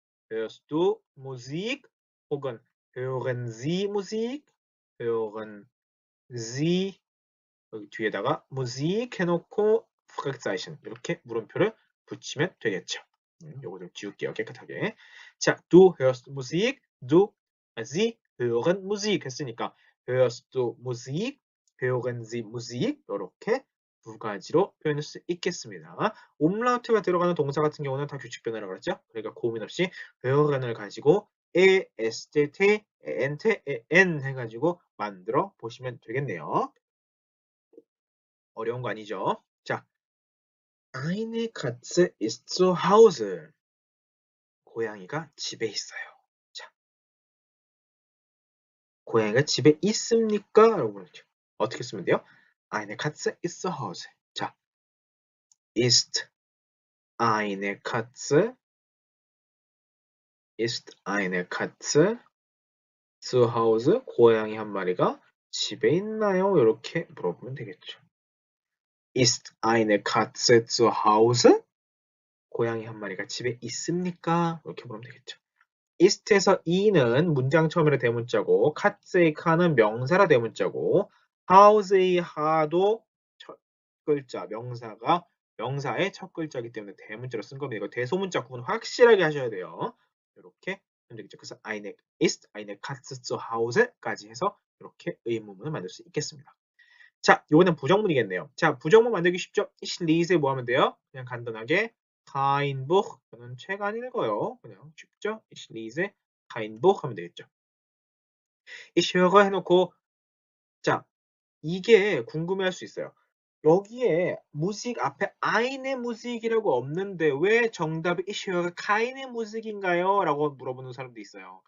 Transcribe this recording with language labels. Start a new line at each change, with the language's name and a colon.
German: hörst du Musik 혹은 hören Sie Musik, hören Sie 여기 뒤에다가 Musik 해놓고 Fragezeichen 이렇게 물음표를 붙이면 되겠죠.
Korean: 요거 좀 지울게요. 깨끗하게.
German: 자, du hörst Musik, Sie hören Musik 했으니까 hörst du Musik, hören Sie Musik 이렇게 두 가지로 표현할 수 있겠습니다.
Korean: umlaut가 들어가는 동사 같은 경우는 다 규칙 변화라고 그랬죠. 그러니까 고민 없이 hören을 가지고 est, ent, en 해가지고 만들어 보시면 되겠네요. 어려운 거 아니죠?
German: 자, eine Katze ist zu Hause.
Korean: 고양이가 집에 있어요. 자, 고양이가 집에 있습니까? 라고 그러죠. 어떻게 쓰면 돼요?
German: Eine Katze ist zu Hause. 자, ist eine Katze, ist eine Katze
Korean: zu Hause 고양이 한 마리가 집에 있나요? 이렇게 물어보면 되겠죠.
German: Ist eine Katze zu Hause?
Korean: 고양이 한 마리가 집에 있습니까? 이렇게 물으면 되겠죠. ist에서 e는 문장 처음이라 대문자고 카츠의 카는 명사라 대문자고 house의 하도 첫 글자 명사가 명사의 첫 글자이기 때문에 대문자로 쓴 겁니다. 이거 대소문자 구분 확실하게 하셔야 돼요. 이렇게 하면 되겠죠. 그래서
German: eine ist eine Katze zu Hause
Korean: 까지 해서 이렇게 의문문을 만들 수 있겠습니다. 자, 이번엔 부정문이겠네요. 자, 부정문 만들기 쉽죠? Ich lese 뭐 하면 돼요? 그냥 간단하게 kein Buch. 저는 책 안 읽어요. 그냥 쉽죠?
German: Ich lese kein Buch 하면 되겠죠.
Korean: Ich höre 해놓고 자, 이게 궁금해할 수 있어요. 여기에 무식 앞에 eine Musik이라고 없는데 왜 정답이
German: Ich höre keine Musik
Korean: 인가요? 라고 물어보는 사람도 있어요.